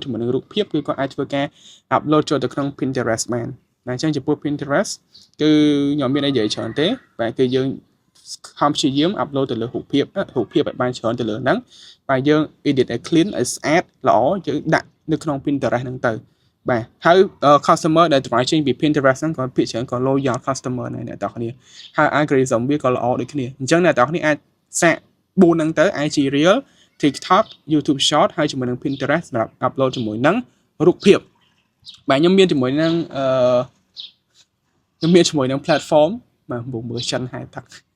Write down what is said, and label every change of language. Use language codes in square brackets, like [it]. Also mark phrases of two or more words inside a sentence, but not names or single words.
[km] ជាមួយនឹងរូបភាពគឺគាត់អាចធ្វើការ upload ចូលទៅក្នុង Pinterest បានបាទអញ្ចឹងចំពោះ Pinterest គឺខ្ញុំមានអីនិយាយច្រើនទេបាទគឺយើងខំព្យាយាម upload ទៅលើរូបភាពឲ្យបានច្រើនទៅលើហ្នឹងបាទយើង edit ឲ្យ clean ឲ្យស្អាតល្អយើងដាក់នៅក្នុង Pinterest ហ្នឹងទៅបាទហើយ customer ដែលdrive ចេញពី Pinterest ហ្នឹងក៏ភាគច្រើនក៏ [en] loyal customer [km] ដែរអ្នកទាំងគ្នាហើយ algorithm វាក៏ល្អដូចគ្នាអញ្ចឹងអ្នកទាំងគ្នាអាចសាក4ហ្នឹងទៅ IG Reel TikTok YouTube Short ហើយជាមួយនឹង Pinterest សម្រាប់ upload ជាមួយនឹងរូបភាពបាទខ្ញុំមានជាមួយនឹងខ្ញុំមានជាមួយនឹង platform បាទមើលចិនហែទឹក